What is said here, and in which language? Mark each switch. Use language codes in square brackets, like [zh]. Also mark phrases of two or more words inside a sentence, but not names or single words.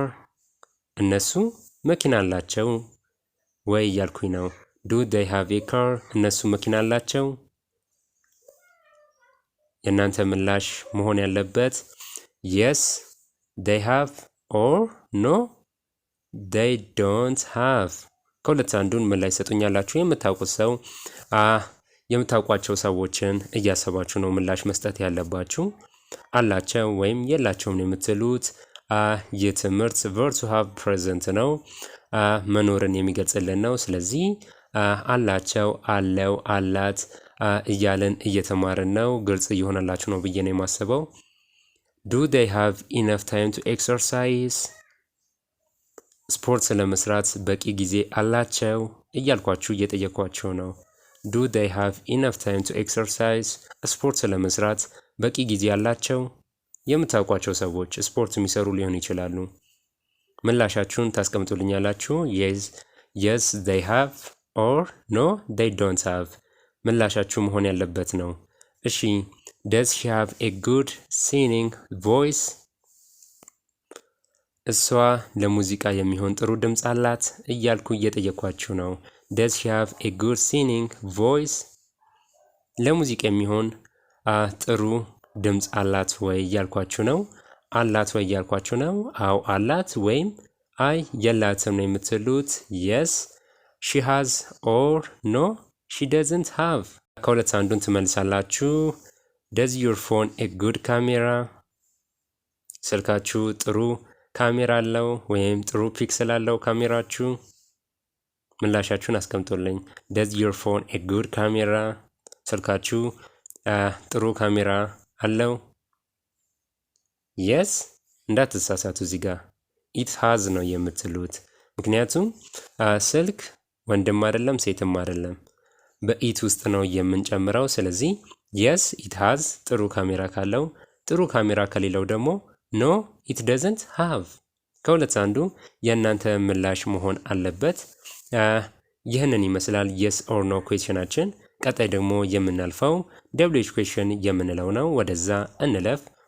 [am] እነሱ መኪና አላቸው ወይ እያልኩኝ ነው። [en] do they have a car? [am] እነሱ መኪና አላቸው። የእናንተ ምላሽ መሆን ያለበት [en] yes they have or no they don't have። [am] ከሁለት አንዱን ምላሽ ሰጡኛላችሁ። የምታውቁት ሰው የምታውቋቸው ሰዎችን እያሰባችሁ ነው ምላሽ መስጠት ያለባችሁ። አላቸው ወይም የላቸውም የምትሉት የትምህርት [en] verb to have present [am] ነው። መኖርን የሚገልጽልን ነው። ስለዚህ አላቸው፣ አለው፣ አላት እያለን እየተማርን ነው። ግልጽ እየሆነላችሁ ነው ብዬ ነው የማስበው። [en] do they have enough time to exercise? [am] ስፖርት ለመስራት በቂ ጊዜ አላቸው እያልኳችሁ እየጠየኳችሁ ነው። [en] do they have enough time to exercise? [am] ስፖርት ለመስራት በቂ ጊዜ አላቸው። የምታውቋቸው ሰዎች ስፖርት የሚሰሩ ሊሆኑ ይችላሉ። ምላሻችሁን ታስቀምጡልኛላችሁ። [en] yes they have or no they don't have [am] ምላሻችሁ መሆን ያለበት ነው። እሺ [en] does she have a good singing voice? [am] እሷ ለሙዚቃ የሚሆን ጥሩ ድምጽ አላት እያልኩ እየጠየኳችሁ ነው። [en] does she have a good singing voice? [am] ለሙዚቃ የሚሆን ጥሩ ድምጽ አላት ወይ እያልኳችሁ ነው። አላት ወይ እያልኳችሁ ነው። አው አላት ወይም አይ የላትም ነው የምትሉት። [en] yes she has or no she doesn't have። [am] ከሁለት አንዱን ትመልሳላችሁ። [en] does your phone a good camera? [am] ስልካችሁ ጥሩ ካሜራ አለው ወይም ጥሩ ፒክሰል አለው ካሜራችሁ። ምላሻችሁን አስቀምጡልኝ። [en] does your phone a good camera? [am] ስልካችሁ ጥሩ ካሜራ አለው? yes እንዳትሳሳቱ እዚህ ጋር [en] it has [am] ነው የምትሉት። ምክንያቱም ስልክ ወንድም አይደለም ሴትም አይደለም በኢት ውስጥ ነው የምንጨምረው። ስለዚህ [en] yes it has [am] ጥሩ ካሜራ ካለው፣ ጥሩ ካሜራ ከሌለው ደግሞ [en] no it doesn't have። [am] ከሁለት አንዱ የእናንተ ምላሽ መሆን አለበት። ይህንን ይመስላል [en] yes or no [am] ኩዌስቸናችን። ቀጣይ ደግሞ የምናልፈው [en] WH question [am] የምንለው ነው። ወደዛ እንለፍ።